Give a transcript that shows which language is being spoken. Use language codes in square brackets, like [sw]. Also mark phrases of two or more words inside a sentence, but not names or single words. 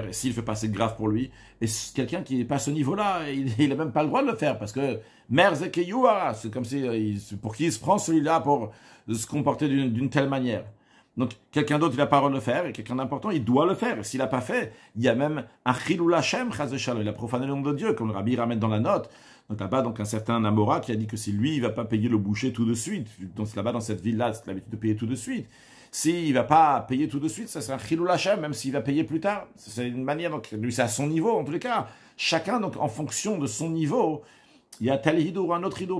[fr] Et s'il ne fait pas, c'est grave pour lui. Et quelqu'un qui n'est pas à ce niveau-là, il n'a même pas le droit de le faire. Parce que c'est comme si, pour qui il se prend celui-là pour se comporter d'une telle manière. Donc, quelqu'un d'autre, il n'a pas le droit de le faire. Et quelqu'un d'important, il doit le faire. Et s'il n'a pas fait, il y a même un [he] חילול השם, חס ושלום. [fr] Il a profané le nom de Dieu, comme le Rabbi ramène dans la note. Donc là-bas, donc un certain Namora qui a dit que si lui, il ne va pas payer le boucher tout de suite. Donc là-bas, dans cette ville-là, c'est l'habitude de payer tout de suite. S'il ne va pas payer tout de suite, ça c'est un [he] חילול השם, [fr] même s'il va payer plus tard. C'est une manière, donc lui c'est à son niveau, en tous les cas. Chacun, donc en fonction de son niveau, il y a tel hidour ou un autre hidour.